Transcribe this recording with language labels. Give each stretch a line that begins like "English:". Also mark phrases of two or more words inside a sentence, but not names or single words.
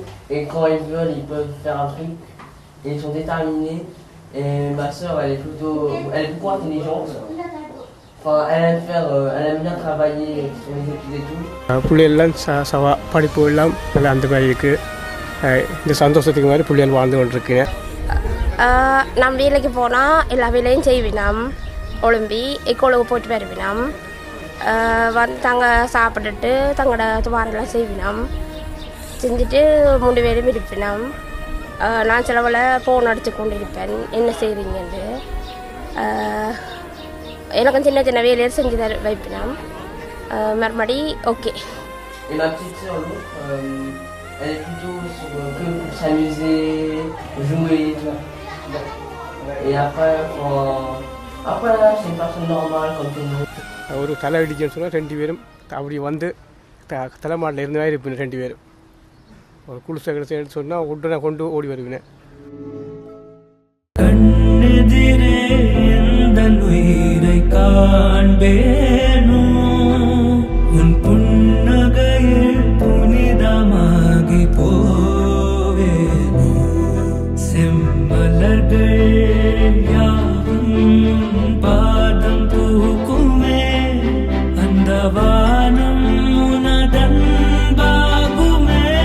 French: Et quand ils veulent, ils peuvent faire un truc. Et ils sont déterminés. Et ma soeur, elle est beaucoup intelligente. Enfin, elle aime faire, elle aime bien travailler sur les études et tout.
Tamil: பிள்ளைகள்லாம் படிப்பு எல்லாம் நல்லா அந்த மாதிரி இருக்குது. இந்த சந்தோஷத்துக்கு மாதிரி பிள்ளைகள் வாழ்ந்து கொண்டிருக்குங்க. நான் வேலைக்கு போனால் எல்லா வேலையும் செய்வினோம். ஒழும்பி எக்கோளுக்கு போயிட்டு வருவினோம். வந்து தாங்க சாப்பிட்டுட்டு தங்களோட துவாரெல்லாம் செய்வினோம். செஞ்சுட்டு 3 பேரும் இருப்பினோம். நான் சிலவில் ஃபோன் அடித்து கொண்டு இருப்பேன், என்ன செய்கிறீங்கன்னு. எனக்கும் சின்ன சின்ன வேலையை செஞ்சு வைப்பினோம். மறுபடி ஓகே.
French: Et ma petite sœur, elle est plutôt que pour s'amuser, jouer, tu vois. Et après, c'est une personne normale comme tout le monde.
Tamil: ஒரு தலை இடிச்சுன்னு சொன்னால் 2 பேரும் அப்படி வந்து தலைமாட்டில் இருந்த மாதிரி இருப்பேன். 2 பேரும் ஒரு குளிசை கிடச்சு சொன்னால் உடனே கொண்டு ஓடி வருவேன். கண்ணெதிரே எந்தன் உயிரை காண்பேனோ, உன் புன்னகையில் புனிதமாகி போவேனோ, செம்மலர்கள் யாவும் பாதம் தூக்குமே, அந்த வானம் உனதன் பாகுமே,